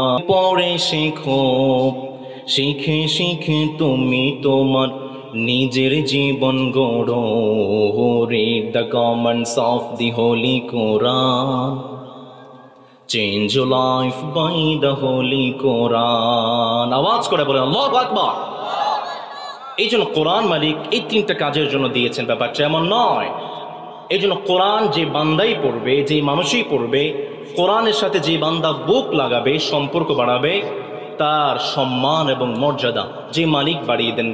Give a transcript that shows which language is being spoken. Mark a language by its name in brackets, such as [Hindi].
[Bangla] পড়ে শেখো, শিখে শিখে তুমি তোমার নিজের জীবন গড়ো। [English] Read the comments of the Holy Quran, change your life by the Holy Quran. [Bangla] আওয়াজ করে বলেন আল্লাহু আকবার। এই জন্য কোরআন মালিক এই তিনটা কাজের জন্য দিয়েছেন, ব্যাপারটা এমন নয়। এই জন্য কোরআন যে বান্দাই পড়বে, যে মানুষই পড়বে, কোরআনের সাথে যে বান্দা বুক লাগাবে, সম্পর্ক বাড়াবে, তার সম্মান এবং মর্যাদা যে মালিক বাড়িয়ে দেন।